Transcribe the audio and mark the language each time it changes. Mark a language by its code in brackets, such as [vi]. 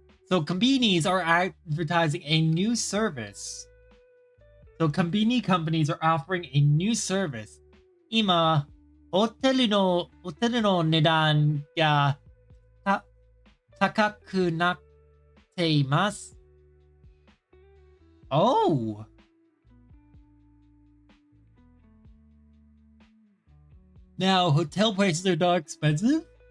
[en] So Konbinis are advertising a new service. So Konbini companies are offering a new service. [ja] 今、ホテルの値段が高くなっています。Oh! [en] Now, hotel prices are not expensive?